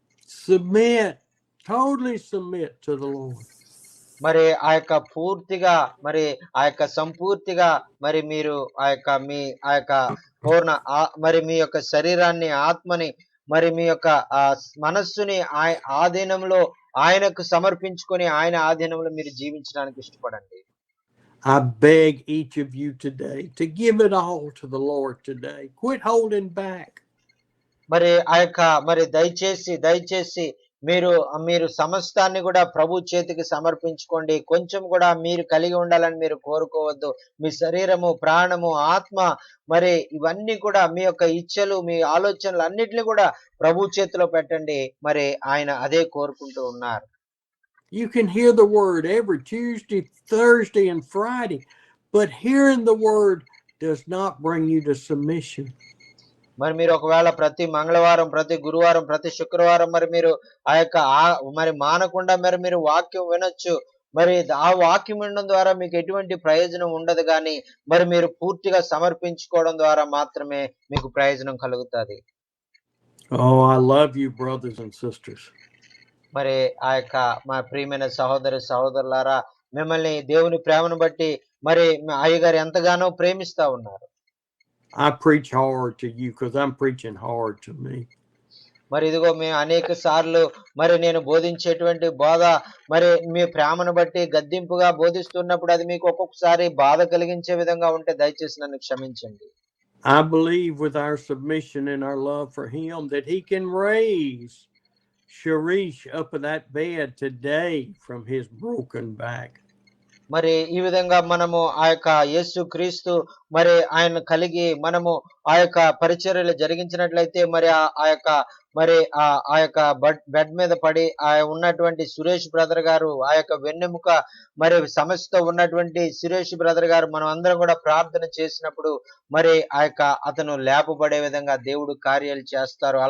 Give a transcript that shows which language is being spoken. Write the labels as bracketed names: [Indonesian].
[English] Submit, totally submit to the Lord. [Telugu] మరి ఆ యొక్క పూర్తిగా మరి ఆ యొక్క సంపూర్తిగా మరి మీరు ఆ యొక్క పూర్ణ మరి మీ యొక్క శరీరాన్ని ఆత్మని మరి మీ యొక్క మనస్సుని ఆధీనంలో ఆయనకు సమర్పించుకొని ఆయన ఆధీనంలో మీరు జీవించడానికి ఇష్టపడండి. [English] I beg each of you today to give it all to the Lord today. Quit holding back. [Telugu] మరి ఆ యొక్క మరి దయచేసి మీరు మీరు సమస్తాన్ని కూడా ప్రభు చేతికి సమర్పించుకోండి. కొంచెం కూడా మీరు కలిగి ఉండాలని మీరు కోరుకోవద్దు. మీ శరీరము, ప్రాణము, ఆత్మ మరి ఇవన్నీ కూడా మీ యొక్క ఇచ్చలు, మీ ఆలోచనలు అన్నిటిని కూడా ప్రభు చేతిలో పెట్టండి. మరి ఆయన అదే కోరుకుంటూ ఉన్నారు. [English] You can hear the word every Tuesday, Thursday, and Friday, but hearing the word does not bring you to submission. [Telugu] మరి మీరు ఒకవేళ ప్రతి మంగళవారం, ప్రతి గురువారం, ప్రతి శుక్రవారం మరి మీరు ఆ యొక్క మరి మానకుండా మరి మీరు వాక్యం వినొచ్చు. మరి ఆ వాక్యం వినడం ద్వారా మీకు ఎటువంటి ప్రయోజనం ఉండదు గానీ, మరి మీరు పూర్తిగా సమర్పించుకోవడం ద్వారా మాత్రమే మీకు ప్రయోజనం కలుగుతది. [English] Oh, I love you, brothers and sisters. [Telugu] మరి ఆ యొక్క మా ప్రియమైన సహోదరులారా, మిమ్మల్ని దేవుని ప్రేమను బట్టి మరి అయ్యగారు ఎంతగానో ప్రేమిస్తా ఉన్నారు. [English] I preach hard to you because I'm preaching hard to me. [Telugu] మరి ఇదిగో మేము అనేక సార్లు మరి నేను బోధించేటువంటి బోధ మరి మీ ప్రేమను బట్టి గద్దింపుగా బోధిస్తున్నప్పుడు అది మీకు ఒక్కొక్కసారి బాధ కలిగించే విధంగా ఉంటే దయచేసి నన్ను క్షమించండి. [English] I believe with our submission and our love for him that he can raise Sharish up in that bed today from his broken back. [Telugu] మరి ఈ విధంగా మనము ఆ యొక్క యేసు క్రీస్తు మరి ఆయన కలిగి మనము ఆ యొక్క పరిచర్యలు జరిగించినట్లయితే మరి ఆ యొక్క మరి ఆ యొక్క బెడ్ మీద పడి ఉన్నటువంటి సురేష్ బ్రదర్ గారు ఆ యొక్క వెన్నెముక మరి సమస్యతో ఉన్నటువంటి సురేష్ బ్రదర్ గారు మనం అందరం కూడా ప్రార్థన చేసినప్పుడు మరి ఆ యొక్క అతను లేపబడే విధంగా దేవుడు కార్యాలు చేస్తారు.